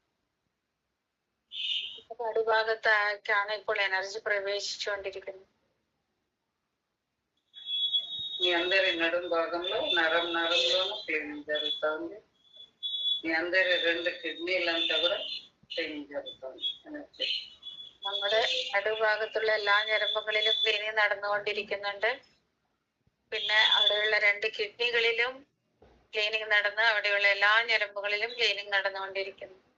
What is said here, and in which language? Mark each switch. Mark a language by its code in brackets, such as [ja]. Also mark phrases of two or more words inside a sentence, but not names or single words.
[ml] നടുഭാഗത്തേക്കാണ് ഇപ്പോൾ എനർജി പ്രവേശിച്ചുകൊണ്ടിരിക്കുന്നത്. [te] మీ అందరి నడుం భాగంలో నరంలోనూ క్లీనింగ్ జరుగుతుంది. మీ అందరి 2 కిడ్నీలంతా కూడా ക്ലീനിങ് జరుగుతుంది. എനർജി [ml] നമ്മുടെ നടുഭാഗത്തുള്ള എല്ലാ ഞരമ്പുകളിലും ക്ലീനിങ് നടന്നുകൊണ്ടിരിക്കുന്നുണ്ട്. പിന്നെ അവിടെയുള്ള 2 കിഡ്നികളിലും ക്ലീനിങ് നടന്ന് അവിടെയുള്ള എല്ലാ ഞരമ്പുകളിലും ക്ലീനിങ് നടന്നുകൊണ്ടിരിക്കുന്നു.